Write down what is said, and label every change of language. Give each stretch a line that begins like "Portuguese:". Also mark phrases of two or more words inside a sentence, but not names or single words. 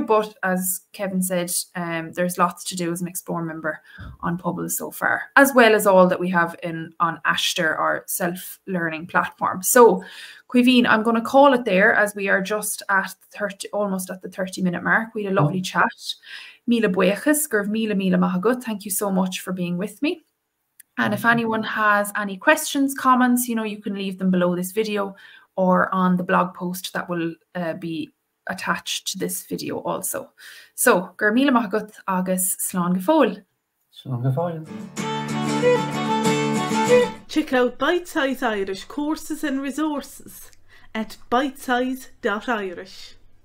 English: But as Kevin said, there's lots to do as an Explore member on Poble so far, as well as all that we have on Ashter, our self-learning platform. So Caoimhín, I'm going to call it there, as we are just at almost at the 30-minute mark. We had a lovely chat.
Irish: Míle buíochas, gurb míle maith agat.
English: Thank you so much for being with me. And if anyone has any questions, comments, you know, you can leave them below this video, or on the blog post that will be attached to this video also. So,
Irish: gur míle maith agat agus slán go fóill. Slán go fóill.
English: Check out Bite Size Irish courses and resources at bitesize.irish.